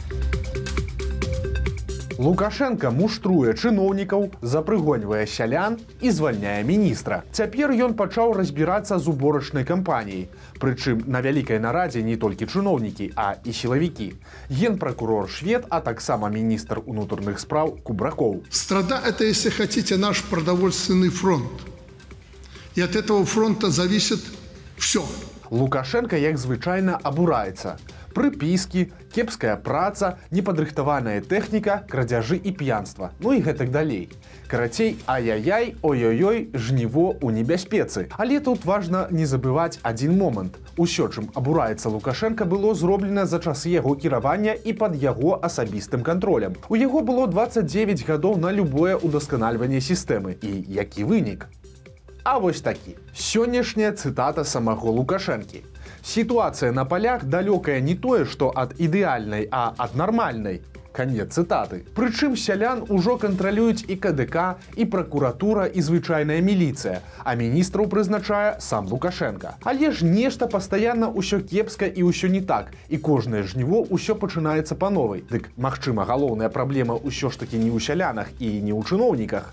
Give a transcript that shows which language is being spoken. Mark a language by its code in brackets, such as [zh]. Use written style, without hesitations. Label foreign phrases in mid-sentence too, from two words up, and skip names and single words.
[be] Лукашенко муштруе чыноўнікаў, запрыгоньвае сялян і звальняе міністра. Цяпер ён пачаў разбірацца з уборачнай кампаніяй. Прычым на вялікай нарадзе не толькі чыноўнікі, а і сілавікі. Генпракурор Швед, а таксама міністр унутраных спраў Кубракоў. [ru] Страда – это, если хотите, наш продовольственный фронт. И от этого фронта зависит все. [be] Лукашенко, як звычайна, абураецца. Прыпіскі, кепская праца, непадрыхтаваная тэхніка, крадзяжы і п'янства. Ну і гэтак далей. Карацей, ай-яй-яй, ой-ой-ой, жніво ў небяспецы. Але тут важна не забываць адзін момант. Усё, чым абураецца Лукашенко, было зроблена за часы яго кіравання і пад яго асабістым кантролем. У яго было 29 гадоў на любое удасканальванне сістэмы. І які вынік? А вось такі. Сённяшняя цытата самого Лукашэнкі. [ru] Ситуация на полях далекая не тое, что от идеальной, а от нормальной. Конец цитаты. [be] Прычым сялян ужо кантралююць і КДК, і прокуратура, і звычайная міліцыя, а міністраў прызначае сам Лукашенко. Але ж нешта пастаянна ўсё кепска і ўсё не так, і кожнае жніво ўсё пачынаецца па новай. Дык, магчыма, галоўная праблема ўсё ж такі не ў сялянах і не ў чыноўніках.